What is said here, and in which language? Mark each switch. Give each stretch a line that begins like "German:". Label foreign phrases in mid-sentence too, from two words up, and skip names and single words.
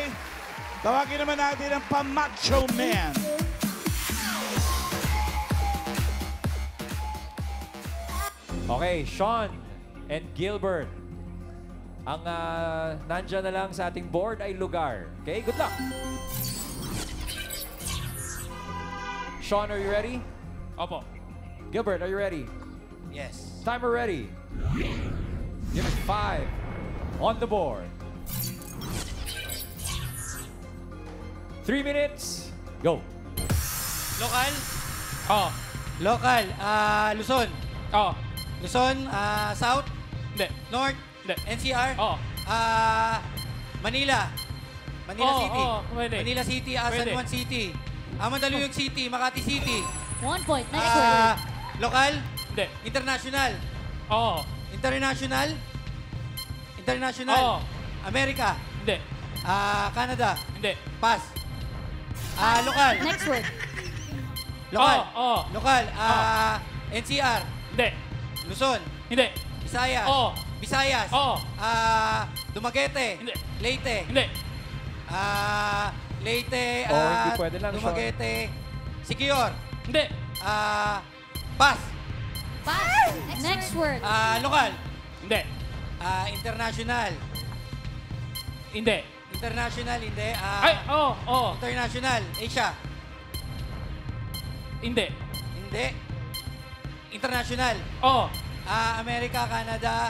Filipino: Tawagin naman natin ang Pamacho Man.
English: Okay, Sean and Gilbert.
Filipino: Ang nandyan na lang sa ating board ay lugar.
English: Okay, good luck. Sean, are you ready?
Filipino: Opo.
English: Gilbert, are you ready? Yes. Timer ready. Give it 5 on the board. 3 minutes. Go. Local?
Filipino: Oh.
English: Local. Luzon. Oh. Luzon, South?
Filipino: Hindi.
English: North?
Filipino: Hindi.
English: NCR?
Filipino: Oh. Manila. Manila Oh, City. oh, pwede. Manila City, San Pwede. Juan City. Mandaluyong City, Makati City.
English: 1 point. Next word. Local?
Filipino: Hindi.
English: International?
Filipino: Oh.
English: International? International?
Filipino: Oh. America? Hindi. Canada? Hindi.
English: Pass. Local? Next word. Local?
Filipino: Oh.
English: Local? NCR?
Filipino: Hindi. Luzon? Hindi. Visayas? Oh. Visayas? Oh. Dumaguete? Hindi. Leyte? Hindi. Leyte, Oh, hindi pwede lang, Dumaguete, Siquijor, Hindi.
English: Pass, Pass. Next word. Lokal,
Filipino: Hindi.
English: International,
Filipino: Hindi.
English: International, hindi,
Filipino: Ay, oh, oh.
English: International, Asia,
Filipino: Hindi. hindi, International, Oh. America, Canada,